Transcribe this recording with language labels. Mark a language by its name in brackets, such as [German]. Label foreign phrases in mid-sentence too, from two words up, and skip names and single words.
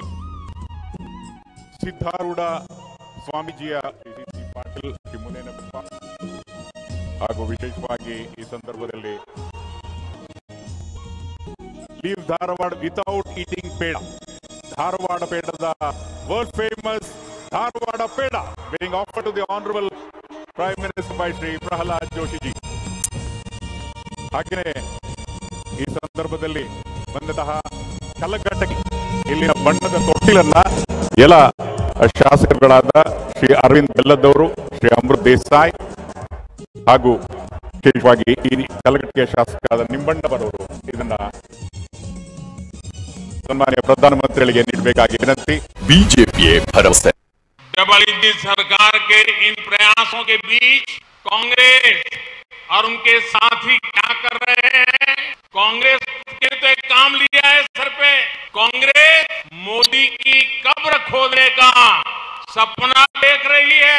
[Kannada] ಸಿದ್ಧಾರೂಢ ಸ್ವಾಮೀಜಿಯ ಪಾಟೀಲ್ ಶ್ರೀ ಮುನೇನಪ್ಪ ಹಾಗೂ ವಿಶೇಷವಾಗಿ ಈ ಸಂದರ್ಭದಲ್ಲಿ [English] Leave Dharwad without eating peda, [Kannada] ಧಾರವಾಡ ಪೇಡದ [English] world famous [Kannada] ಧಾರವಾಡ ಪೇಡ [English] being offered to the honorable Prime Minister by [Kannada] ಶ್ರೀ ಪ್ರಹ್ಲಾದ್ ಜೋಶಿ ಜಿ. ಹಾಗೆಯೇ ಈ ಸಂದರ್ಭದಲ್ಲಿ ಬಂದಂತಹ ಕಲಘಟಕಿ ಇಲ್ಲಿನ ಬಣ್ಣದ ತೊಟ್ಟಿಲನ್ನ ಎಲ್ಲ ಶಾಸಕರುಗಳಾದ ಶ್ರೀ ಅರವಿಂದ್ ಬೆಲ್ಲದವರು, ಶ್ರೀ ಅಮೃತ್ ದೇಸಾಯಿ ಹಾಗೂ ವಿಶೇಷವಾಗಿ ಈ ಕಲಘಟಕಿಯ ಶಾಸಕರಾದ ನಿಂಬಣ್ಣವರವರು ಇದನ್ನ ಸನ್ಮಾನ್ಯ ಪ್ರಧಾನಮಂತ್ರಿಗಳಿಗೆ ನೀಡಬೇಕಾಗಿ ವಿನಂತಿ. [Hindi] बीजेपी भरोसे डबल इंजन सरकार के इन प्रयासों के बीच कांग्रेस और उनके साथी क्या कर रहे हैं? कांग्रेस के तो एक काम लिया है सर पे। कांग्रेस मोदी की कब्र खोदने का सपना देख रही है।